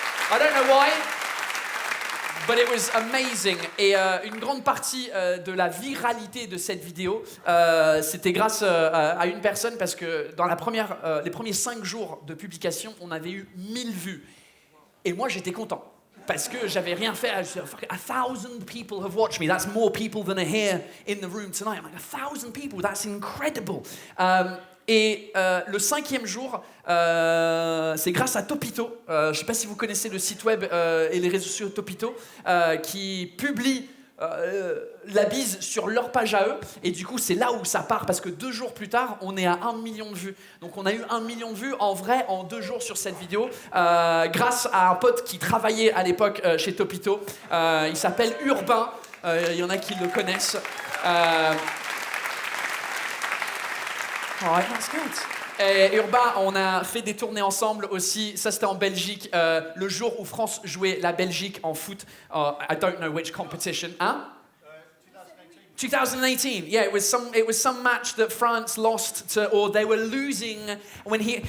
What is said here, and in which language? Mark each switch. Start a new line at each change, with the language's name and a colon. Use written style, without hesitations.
English: I don't know why. But it was amazing.
French: Et une grande partie de la viralité de cette vidéo, c'était grâce à une personne parce que dans les premiers 5 jours de publication, on avait eu 1000 vues. Et moi, j'étais content. Parce que j'avais rien fait.
English: 1,000 people have watched me. That's more people than are here in the room tonight. I'm like, 1,000 people, that's incredible.
French: Et le 5e jour, c'est grâce à Topito, je ne sais pas si vous connaissez le site web et les réseaux sociaux Topito, qui publie la bise sur leur page à eux. Et du coup, c'est là où ça part, parce que 2 jours plus tard, on est à 1 million de vues. Donc on a eu 1 million de vues en vrai en 2 jours sur cette vidéo, grâce à un pote qui travaillait à l'époque chez Topito. Il s'appelle Urbain, il y en a qui le connaissent.
English: Alright, that's good.
French: Et Urbain, on a fait des tournées ensemble aussi. Ça, c'était en Belgique, le jour où France jouait la Belgique en foot.
English: I don't know which competition. Hein? 2018. Yeah, it was some match that France lost to, or they were losing when he.